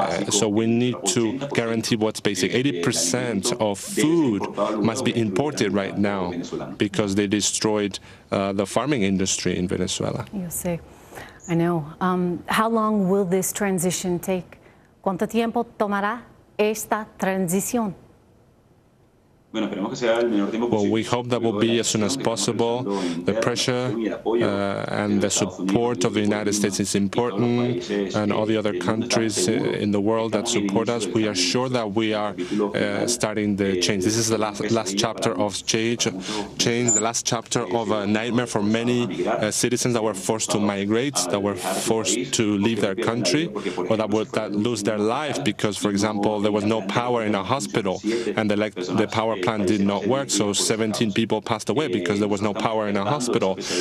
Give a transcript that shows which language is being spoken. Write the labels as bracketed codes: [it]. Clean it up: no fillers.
[en] So we need to guarantee what's basic. 80% of food must be imported right now because they destroyed the farming industry in Venezuela. You see, I know. How long will this transition take? [es] ¿Cuánto tiempo tomará esta transición? [en] Well, we hope that will be as soon as possible. The pressure and the support of the United States is important, and all the other countries in the world that support us. We are sure that we are starting the change. This is the last chapter of change, the last chapter of a nightmare for many citizens that were forced to migrate, that were forced to leave their country, or that would lose their life because, for example, there was no power in a hospital, and the power plant did not work, so 17 people passed away because there was no power in a hospital.